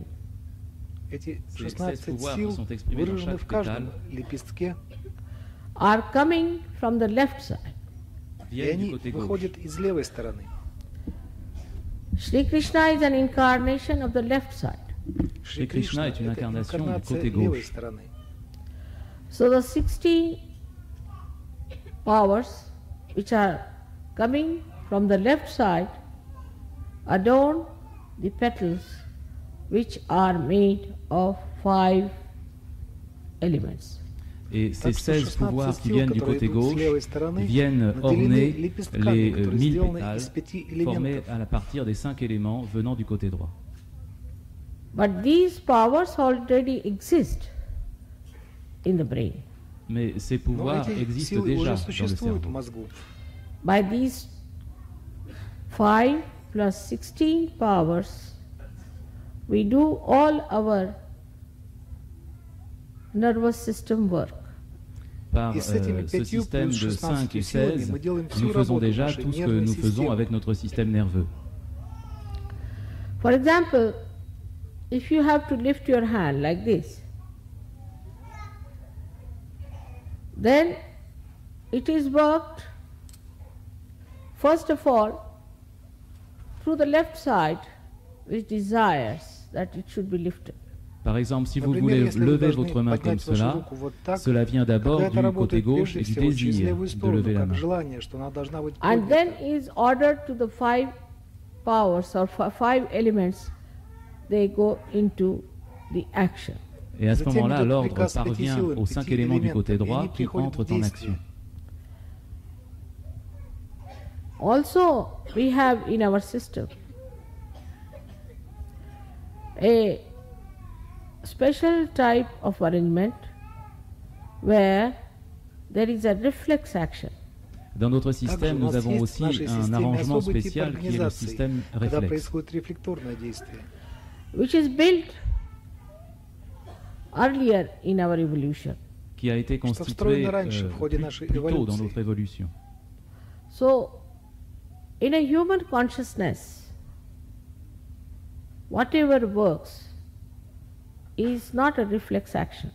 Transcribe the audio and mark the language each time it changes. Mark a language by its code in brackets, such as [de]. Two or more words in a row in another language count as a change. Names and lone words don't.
[ru] Эти [fr] Ces 16 pouvoirs [ru] сил [fr] sont exprimés dans [ru] выражены [fr] chaque [ru] в каждом [fr] pétale. [ru] лепестке, [en] are coming from the left side. [ru] и [fr] viennent du [ru] они [fr] côté gauche. [ru] выходят из левой стороны. [en] Shri Krishna is an incarnation of the left side. [fr] Shri Krishna est une [ru] это [fr] incarnation du [ru] инкарнация [fr] côté [ru] левой [fr] gauche. [ru] стороны. [en] So the 16 powers which are coming from the left side adorn the petals which are made of 5 elements. [fr] Et ces [ru] Так что [fr] 16 [ru] 16 [fr] pouvoirs qui [ru] сил, [fr] viennent du [ru] которые [fr] côté [ru] идут с [fr] gauche, [ru] левой стороны, [fr] viennent [ru] наделены [fr] orner [ru] лепестками, [fr] les [ru] которые [fr] 1000 [ru] сделаны [fr] pétales [ru] из 5 [fr] formés [ru] элементов. [fr] à partir des 5 éléments venant du côté droit. [en] But these powers already exist in the brain. [fr] Mais ces [ru] Но [fr] pouvoirs [ru] эти [fr] existent [ru] силы [fr] déjà [ru] уже [fr] dans le [ru] существуют в [fr] cerveau. [ru] мозгу. [en] By these 5 plus 16 powers, we do all our nervous system work. [fr] Par [ru] Et с этими [fr] ce 5 système [ru] плюс [fr] de 16 5 et [ru] силами [fr] 16, [ru] мы делаем всю [fr] nous faisons [ru] работу [fr] déjà [ru] нашей [fr] tout ce que [ru] нервной [fr] nous faisons [ru] системы. [fr] avec notre système nerveux. [en] For example, if you have to lift your hand like this, then it is worked first of all through the left side which desires that it should be lifted. [fr] Par exemple, si vous [ru] Например, [fr] voulez [ru] если вы [fr] lever [ru] должны [fr] votre main comme [ru] поднять вашу [fr] cela, [ru] руку вот так, [fr] cela vient d'abord [ru] тогда это [fr] du côté [ru] работает [fr] gauche [ru] прежде [fr] et du [ru] всего через [fr] désir [ru] левую [fr] de [ru] сторону, [fr] lever la [ru] как [fr] main. [ru] желание, что она должна быть [en] And then [ru] поднята. [en] is ordered to the 5 powers or 5 elements, they go into the action. [fr] Et à ce [ru] Затем [fr] moment-là, [ru] идет [fr] l'ordre [ru] приказ 5 [fr] parvient [ru] силам, [fr] aux 5 5 éléments du côté [ru] элементам, и [fr] droit [ru] они [fr] qui [ru] приходят [fr] entrent [ru] в [fr] en [ru] действие. [fr] action. [en] Also, we have in our system a special type of arrangement where there is a reflex action. [fr] Dans notre [ru] Также [fr] système, [ru] у [fr] nous [ru] нас [fr] avons [ru] есть в [fr] aussi [ru] нашей [fr] un [ru] системе [fr] arrangement [ru] особый тип [fr] spécial qui est le [ru] организации, [fr] système [ru] когда [fr] réflexe, [ru] происходит рефлекторное действие. [en] Which is built earlier in our evolution. [fr] qui a été [ru] Что [fr] constitué [ru] встроено раньше в ходе [fr] plus [ru] нашей [fr] tôt dans [ru] эволюции. [fr] notre évolution. [en] So, in a human consciousness, whatever works is not a reflex action.